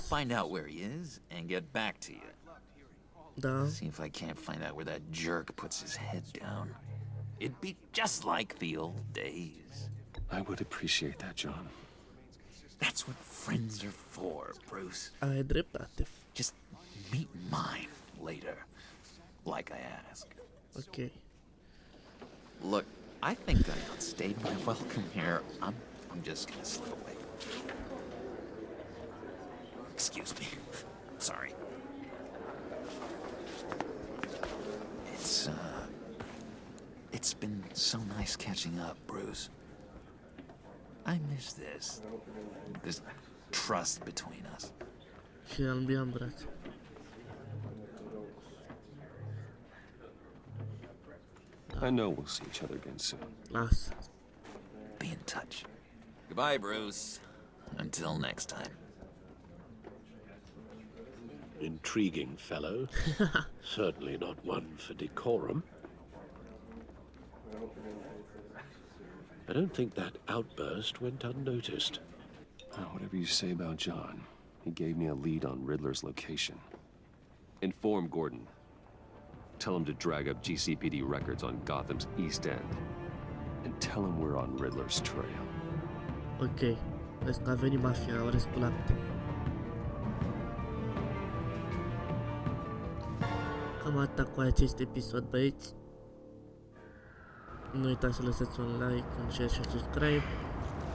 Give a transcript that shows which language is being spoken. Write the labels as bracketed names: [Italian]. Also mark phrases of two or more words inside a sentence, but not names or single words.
[English] yes. find out where he is and get back to you. [Romanian] Da. [English] See if I can't find out where that jerk puts his head down. It'd be just like the old days. I would appreciate that, John. That's what friends are for, Bruce. [Romanian] Ai dreptate. [English] Just meet mine later, like I asked. Okay. Look, I think I outstayed my welcome here. I'm just gonna slip away. Excuse me. Sorry. It's been so nice catching up, Bruce. I miss this trust between us. [Romanian] Și am bine braț. [English] I know we'll see each other again soon. [Romanian] Lasă. [English] Be in touch. Goodbye, Bruce. Until next time. Intriguing fellow. Certainly not one for decorum. I don't think that outburst went unnoticed. Whatever you say about John, he gave me a lead on Riddler's location. Inform Gordon. Tell him to drag up GCPD records on Gotham's East End. And tell him we're on Riddler's trail. Ok. [Romanian] Vezi că a venit mafia, au resculat. Cam atât cu acest episod, băieți. Nu uitați să lăsați un like, un share și un subscribe.